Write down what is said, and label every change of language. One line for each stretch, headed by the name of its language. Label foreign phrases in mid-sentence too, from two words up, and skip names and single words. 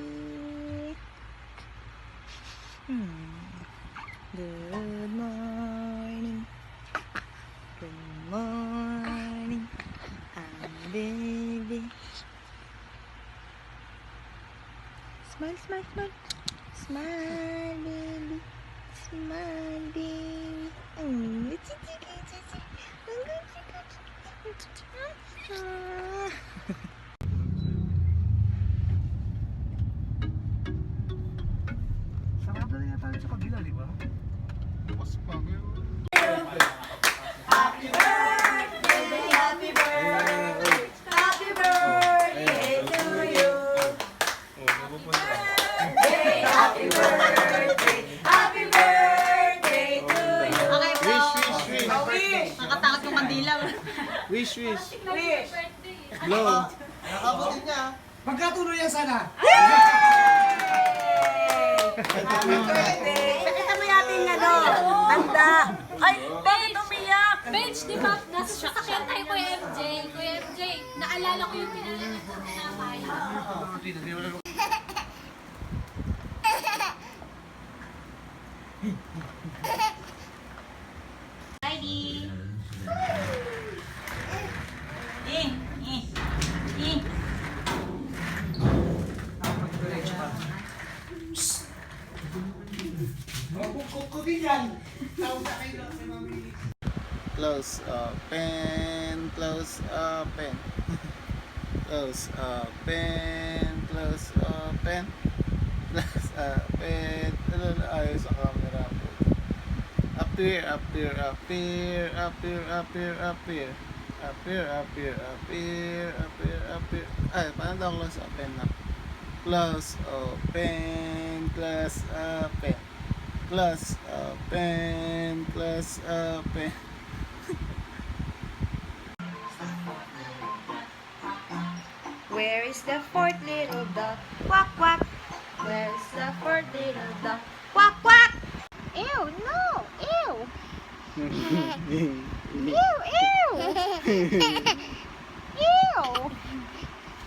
English: Good morning. Good morning. Baby. Smile, smile, smile. Smile, baby. Smile, baby.
Filipino: Sarado na yata sa kabila, di ba? Bukas pa kayo.
English: Happy birthday! Happy birthday! Happy birthday to you! Happy birthday! Happy birthday to you!
Filipino: Okay po.
English: Wish.
Filipino: Nakatakot yung kandila.
English: Wish, wish. Wish! Blow.
Filipino: Nakabutin niya. Pagkatuloy yan sana.
English: Happy birthday!
Filipino: Pakita mo yating ano, handa. Ay, bakit umiyak? Bench, di ba? Nasa sasakyan tayo, Kuya MJ. Kuya MJ, naalala ko yung pinala ng tinapay. Heidi. Kukunin yan. Tawag na kayo sa mami.
English: Close open, close open. Close open, close open. Close open.
Filipino: Ano na ayos ang camera po.
English: Appear, appear, appear, appear, appear, appear. Appear, appear, appear, appear, appear.
Filipino: Ay, paano daw
English: close open
Filipino: na?
English: Close open, close open. Close open, close open. Where is the fourth little dog? Quack, quack. Where is the fourth little dog? Quack, quack. Ew, no. Ew. Ew, ew. Ew.